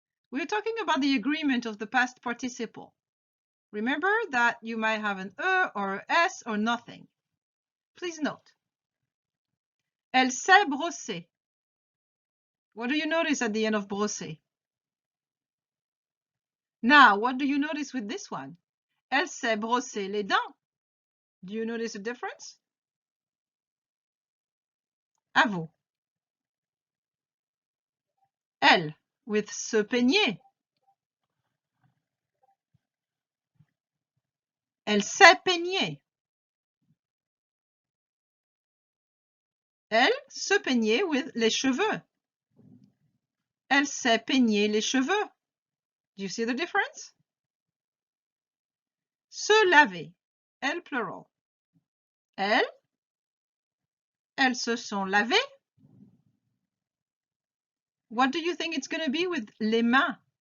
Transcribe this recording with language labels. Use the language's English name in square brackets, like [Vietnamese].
[English] We're talking about the agreement of the past participle. Remember that you might have an e or a s or nothing. Please note. [French] Elle s'est brossée. [English] What do you notice at the end of brossée? Now, what do you notice with this one? [French] Elle s'est brossé les dents. [English] Do you notice a difference? [French] À vous. L, with se peigner. Elle s'est peignée. Elle se peignait with les cheveux. Elle s'est peigné les cheveux. [English] Do you see the difference? [French] Se laver. Elle plural. Elles se sont lavées. [English] What do you think it's going to be with les mains?